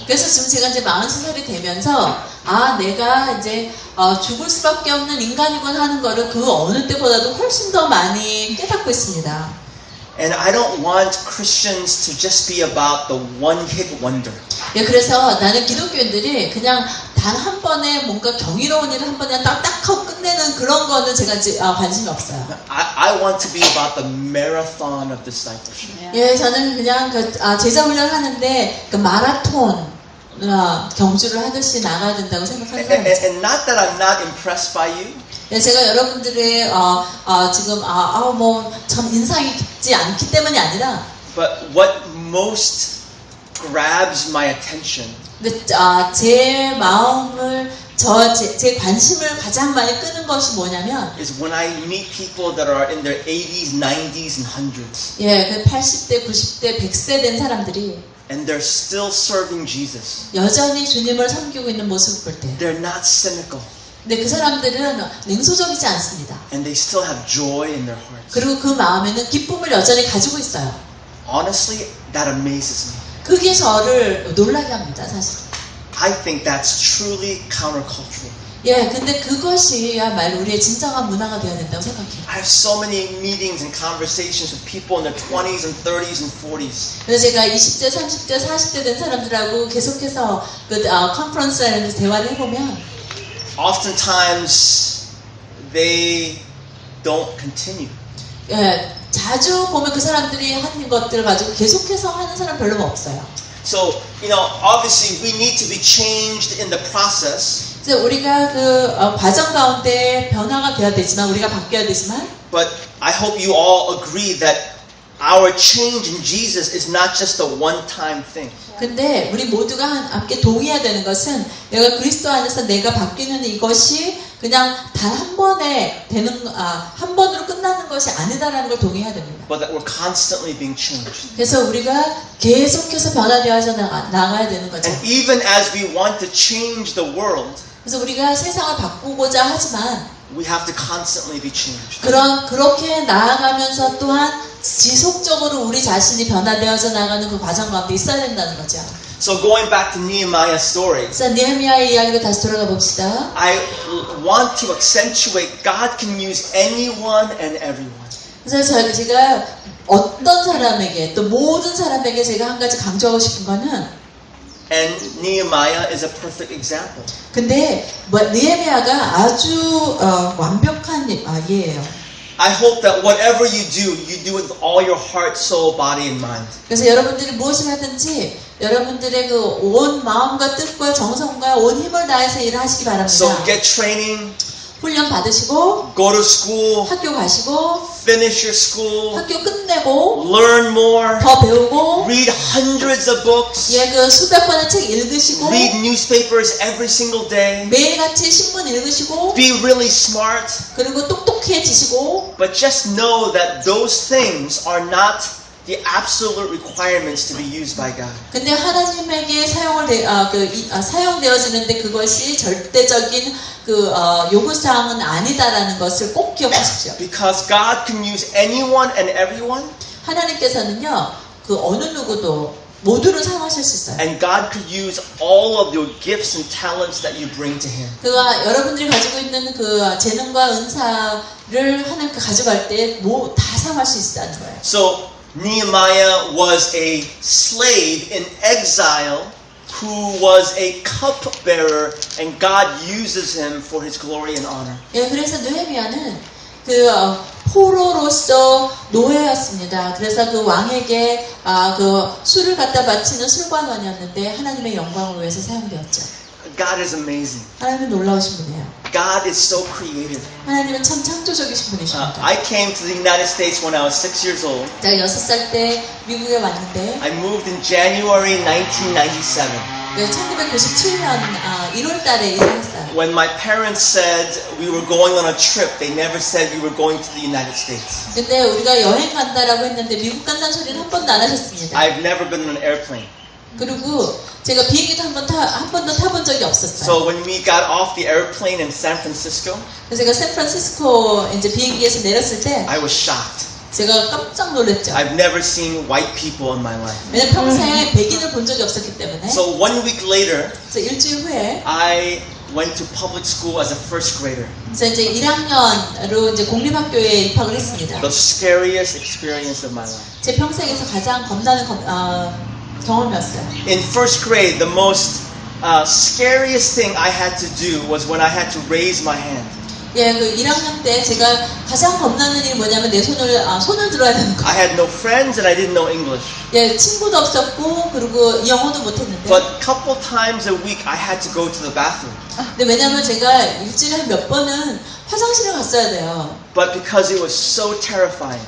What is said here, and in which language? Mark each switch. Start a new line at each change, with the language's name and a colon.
Korean: 그래서 지금 제가 이제 43살이 되면서 내가 이제 죽을 수밖에 없는 인간이군 하는 거를 그 어느 때보다도 훨씬 더 많이 깨닫고 있습니다.
English: And I don't want Christians to just be about the one-hit wonder.
Korean: 예, 그래서 나는 기독교인들이 그냥 단 한 번에 뭔가 경이로운 일을 한 번에 딱 하고 끝내는 그런 거는 제가 관심이 없어요.
English: I want to be about the marathon of discipleship.
Korean: 예, 저는 그냥 제자 훈련을 하는데 그 마라톤 경주를 하듯이 나가야 된다고 생각하는 사람이죠.
English: And not that I'm not impressed by you.
Korean: 예, 제가 여러분들의 지금 뭐 참 인상이 깊지 않기 때문이 아니라
English: But what most grabs my attention
Korean: 근데 제 마음을 제 관심을 가장 많이 끄는 것이 뭐냐면
English: is when I meet people that are in their 80s, 90s, and 100s.
Korean: 예, 그 80대, 90대, 100세 된 사람들이
English: And they're still serving Jesus.
Korean: 여전히 주님을 섬기고 있는 모습을 볼 때
English: They're not cynical.
Korean: 근데 그 사람들은 냉소적이지 않습니다.
English: And they still have joy in their hearts.
Korean: 그리고 그 마음에는 기쁨을 여전히 가지고 있어요.
English: Honestly, that amazes me.
Korean: 그게 저를 놀라게 합니다, 사실.
English: I think that's truly countercultural.
Korean: 예, 근데 그것이야말로 우리의 진정한 문화가 되어야 된다고 생각해요.
English: I have so many meetings and conversations with people in their 20s and 30s and 40s.
Korean: 그래서 제가 20대, 30대, 40대 된 사람들하고 계속해서 컨퍼런스에서 대화를 해보면
English: Oftentimes, they don't continue.
Korean: 예, 자주 보면 그 사람들이 하는 것들을 가지고 계속해서 하는 사람 별로 없어요.
English: So, obviously we need to be changed in the process.
Korean: 그래서 우리가 그 과정 가운데 변화가 되어야 되지만 우리가 바뀌어야 되지만
English: But I hope you all agree that our change in Jesus is not just a one-time thing.
Korean: 근데 우리 모두가 함께 동의해야 되는 것은 내가 그리스도 안에서 내가 바뀌는 이것이 그냥 단 한 번에 한 번으로 끝나는 것이 아니다라는 걸 동의해야 됩니다.
English: But that we're constantly being changed.
Korean: 그래서 우리가 계속해서 변화되어서 나가야 되는 거죠.
English: And even as we want to change the world,
Korean: 그래서 우리가 세상을 바꾸고자 하지만
English: we have to constantly be changed.
Korean: 그렇게 나아가면서 또한 지속적으로 우리 자신이 변화되어서 나가는 그 과정 가운데 있어야 된다는 거죠.
English: So going back to Nehemiah's story,
Korean: 그래서 느헤미야의 이야기로 다시 돌아가 봅시다.
English: I want to accentuate God can use anyone and everyone.
Korean: 그래서 제가 어떤 사람에게 또 모든 사람에게 제가 한 가지 강조하고 싶은 거는
English: And Nehemiah is a perfect example.
Korean: 근데 느헤미야가 아주 완벽한 예예요.
English: I hope that whatever you do it with all your heart, soul, body, and mind.
Korean: 그래서 여러분들이 무엇을 하든지 여러분들의 그 온 마음과 뜻과 정성과 온 힘을 다해서 일을 하시기 바랍니다.
English: So get training,
Korean: 훈련 받으시고
English: go to school,
Korean: 학교 가시고
English: finish your school,
Korean: 학교 끝내고
English: learn more,
Korean: 더 배우고
English: read hundreds of books,
Korean: 예, 그 수백 권의 책 읽으시고
English: read newspapers every single day,
Korean: 매일같이 신문 읽으시고
English: be really smart,
Korean: 그리고 똑똑해지시고
English: but just know that those things are not the absolute requirements to be used by God.
Korean: 근데 하나님에게 사용되어지는데 그것이 절대적인 요구사항은 아니다라는 것을 꼭 기억하십시오.
English: Because God can use anyone and everyone,
Korean: 하나님께서는요, 그 어느 누구도 모두를 사용하실 수 있어요.
English: and God could use all of your gifts and talents that you bring to Him.
Korean: 그가 여러분들이 가지고 있는 그 재능과 은사를 하나님께 가져갈 때 뭐 다 사용할 수 있다는 거예요.
English: So Nehemiah was a slave in exile who was a cupbearer, and God uses him for His glory and honor.
Korean: 예, 그래서 느헤미야는 포로로서 노예였습니다. 그래서 그 왕에게 그 술을 갖다 바치는 술관원이었는데 하나님의 영광을 위해서 사용되었죠.
English: God is amazing.
Korean: 하나님은 놀라우신 분이에요.
English: God is so creative.
Korean: 하나님은 참 창조적이신 분이십니다.
English: I came to the United States when I was 6 years old.
Korean: 제가 6살 때 미국에 왔는데
English: I moved in January 1997.
Korean: 1997년 1월 달에 이사했어요.
English: When my parents said we were going on a trip, they never said we were going to the United States.
Korean: 근데 우리가 여행 간다라고 했는데 미국 간다는 소리는 한 번도 안 하셨습니다.
English: I've never been on an airplane.
Korean: 그리고 제가 비행기도 한 번도 타본 적이 없었어요.
English: So when we got off the airplane in San Francisco,
Korean: 그래서 제가 샌프란시스코 이제 비행기에서 내렸을 때
English: I was shocked.
Korean: 제가 깜짝 놀랐죠.
English: I've never seen white people in my life.
Korean: 왜냐면 평생 백인을 본 적이 없었기 때문에.
English: So 1 week later,
Korean: 그래서 일주일 후에
English: I went to public school as a first grader.
Korean: 그래서 이제 1학년으로 이제 공립학교에 입학을 했습니다.
English: The scariest experience of my life.
Korean: 제 평생에서 가장 겁나는 경험이었어요.
English: In first grade, the most scariest thing I had to do was when I had to raise my hand.
Korean: 예, 그 1학년 때 제가 가장 겁나는 일이 뭐냐면 내 손을 들어야 되는 거.
English: I had no friends and I didn't know English.
Korean: 예, 친구도 없었고 그리고 영어도 못했는데.
English: But a couple times a week I had to go to the bathroom.
Korean: 근데 왜냐면 제가 일주일에 몇 번은 화장실을 갔어야 돼요.
English: But because it was so terrifying,